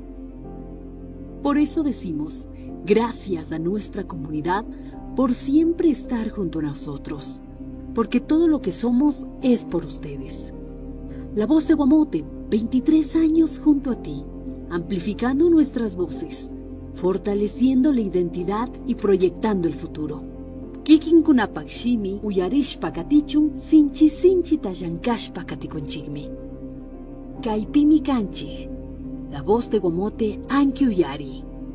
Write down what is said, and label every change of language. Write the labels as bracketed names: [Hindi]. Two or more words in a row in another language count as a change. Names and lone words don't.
[Spanish] Por eso decimos, gracias a nuestra comunidad por siempre estar junto a nosotros, porque todo lo que somos es por ustedes. La Voz de Guamote, 23 años junto a ti, amplificando nuestras voces, fortaleciendo la identidad y proyectando el futuro. [Quechua] Kikin kunapakshimi uyarishpa katichun sinchi sinchi tallankashpa katikunchikmi. Kaipimi kanchik, La Voz de Guamote anki uyari.